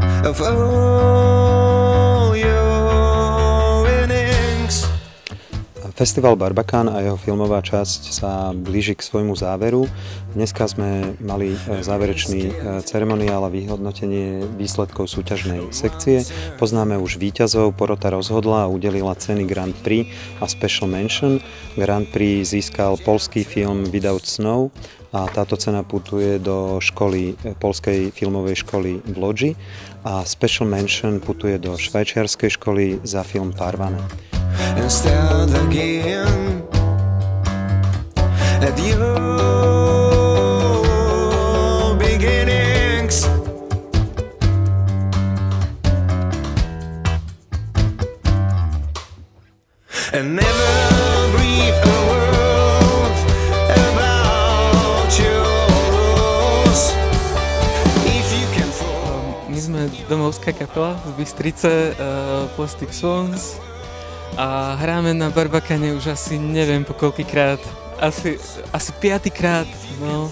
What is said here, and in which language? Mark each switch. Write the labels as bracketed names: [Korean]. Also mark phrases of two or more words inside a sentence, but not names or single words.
[English] of all your innings. [Slovak] Festival Barbakán a jeho filmová časť sa blíži k svojmu záveru. Dneska sme mali záverečný ceremoniál a vyhodnotenie výsledkov súťažnej sekcie. Poznáme už víťazov, porota rozhodla a udelila ceny Grand Prix a Special Mention. Grand Prix získal poľský film Without Snow a táto cena putuje do poľskej filmovej školy v Lodži a Special Mention putuje do švajčiarskej školy za film Parvane. [English] And start again at your beginnings. And never breathe a word about yours. If you can fall. [Slovak] My sme domovská kapela z Bystrice, Plastic Swans. A hráme na Barbakáne už asi neviem po koľkýkrát, asi 5-krát, no.